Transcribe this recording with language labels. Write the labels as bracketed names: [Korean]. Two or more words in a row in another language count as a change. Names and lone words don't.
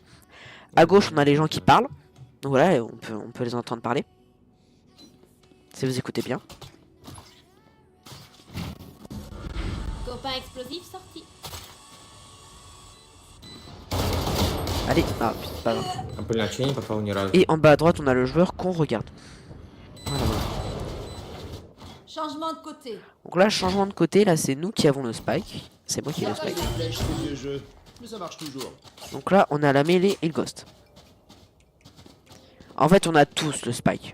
[French] À gauche, on a les gens qui parlent. Donc voilà, on peut les entendre parler. Si vous écoutez bien. Copain explosif sorti. Allez, ah putain, pas grave. [Russian] А, блин, а чё я не попал ни разу? [French] Et en bas à droite, on a le joueur qu'on regarde. Voilà, voilà. Changement de côté. Donc là, changement de côté, là c'est nous qui avons le spike. C'est moi qui ai le spike. Flèche, ce vieux jeu. Mais ça marche toujours. Donc là, on a la mêlée et le ghost. En fait, on a tous le spike.